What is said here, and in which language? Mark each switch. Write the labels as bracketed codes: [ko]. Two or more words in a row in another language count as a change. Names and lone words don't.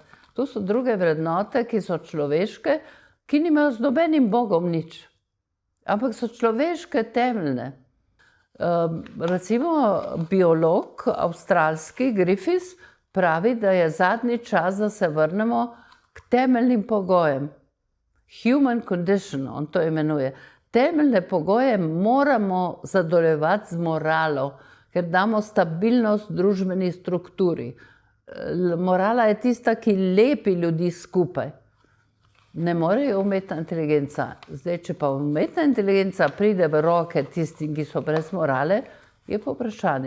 [sl] Tu so druge vrednote, ki so človeške, ki nimajo z nobenim bogom nič, ampak so človeške, temeljne. Recimo biolog avstralski Griffiths pravi, da je zadnji čas, da se vrnemo k temeljnim pogojem. [en] Human condition, [sl] on to imenuje. Temeljne pogoje moramo zadovoljevati z moralo, ker damo stabilnost družbeni strukturi. Morala je tista, ki lepi ljudi skupaj. Ne more umetna inteligenca. Zdaj, če pa umetna inteligenca pride v roke tistim, ki so brez morale, je pa vprašanje.